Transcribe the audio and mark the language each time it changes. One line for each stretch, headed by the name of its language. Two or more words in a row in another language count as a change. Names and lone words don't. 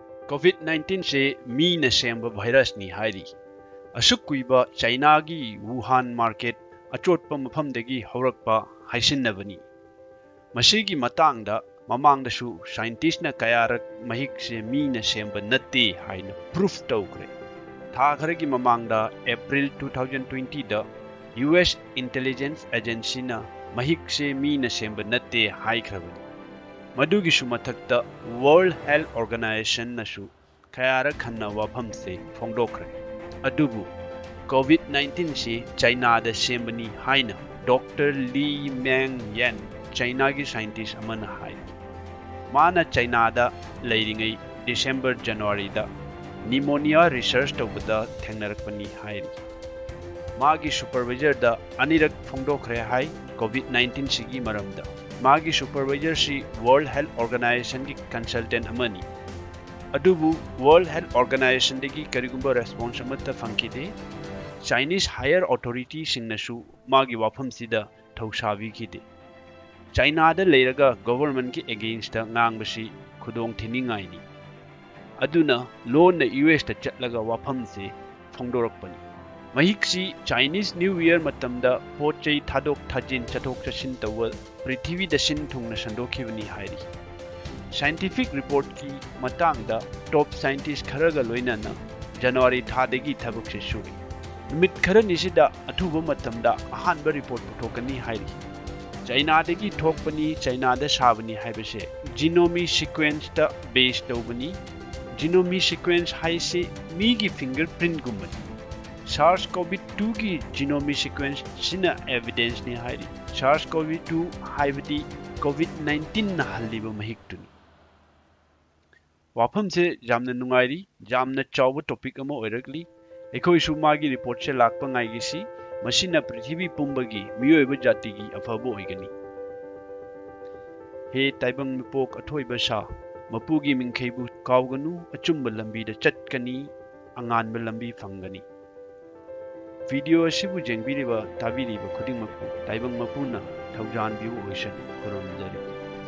Manipuri: COVID-19 से मीन सेंब वायरस नि हाइरी असुक कुइबा चाइना की वुहान मार्केट अचोटपा मफमदगी हौरकपा हाइसिन्नबनी मसीगी मतांगदा ममांगदसु साइंटिस्टना कयारक महिक से मीन सेंब नत्ते हाइना प्रूफ तौखरे था खरगी ममांगदा अप्रैल 2020 दा US इंटेलिजेंस एजेंसी ना महिक से मीन सेंब नत्ते हाइखरबनी मधुगिसु मथक्ता वर्ल्ड हेल्थ ऑर्गेनाइजेशन नसु खयारक खन्ना वाफम से फोंदोखरे अदुबु कोविड-19 से चाइना दा सेंबनी हाइना डॉक्टर ली मैंग येन चाइना की साइंटिस्ट अमन हाइ माना चाइना दा लेरिंगै दिसंबर जनवरी दा
English: pneumonia research
Manipuri: तौबदा थेंगनरकपनी हाइरी मागी सुपरवाइजर दा अनिरक फोंदोखरे हाइ कोविड-19 सिगी मरमदा मागी सुपरवाइजर सी वर्ल्ड हेल्थ ऑर्गेनाइजेशन की कंसल्टेंट अमनी अदुबु वर्ल्ड हेल्थ ऑर्गेनाइजेशन की करिगुंबा रेस्पॉन्स अमत फंकिदे
English: Chinese higher authority
Manipuri: सिंगनसु मागी वाफम सिदा थौसाबी खिदे चाइना दा लेरगा गवर्नमेंट की अगेंस्ट ngangbasi खुदोंग थिनिंगाइनी अदुना लोन US ता चटलगा वाफम से फोंदोरकपनी महिक्सी चाइनीज न्यू ईयर मतमदा पोचै थादोक थाजिन चथोक चसिन तव पृथ्वी दसिन थुंगना संदोखिबनी हाइरी
English: scientific report
Manipuri: की मतांगदा
English: top scientist
Manipuri: खरगा लोइनाना जनवरी थादगी थबक से सुरी नुमित खरनिसिदा अथुब मतमदा अहानबा रिपोर्ट पुथोकनी हाइरी चाइना दगी थोकपनी चाइना दा साबनी हाइबसे
English: genome sequence
Manipuri: ता बेस तौबनी
English: genome sequence
Manipuri: हाइसे मीगी फिंगरप्रिंट गुमनी SARS-CoV-2 की
English: genome sequence
Manipuri: सिना एविडेंस नि हाइरी SARS-CoV-2 हाइबदी COVID-19 ना हल्लीबा महिक्तुनी वाफम से जामना नुंगाइरी जामना चावबा टॉपिक अमा ओइरकली एखोइ सुमागी रिपोर्ट से लाकपा ngaigisi मसिना पृथ्वी पुंबगी मियोइबा जातिगी अफबो ओइगनी हे ताइबंग मिपोक अथोइबा सा मपुगी मिंखैबु कावगनु अचुंबा लंबीदा चटकनी अंगानबा लंबी फंगनी वीडियो असिबु जेंबिरिबा ताबिरिबा खुदिंगमकु ताइबंग मपुना थौजानबिउ ओइसन खुरुमजरी।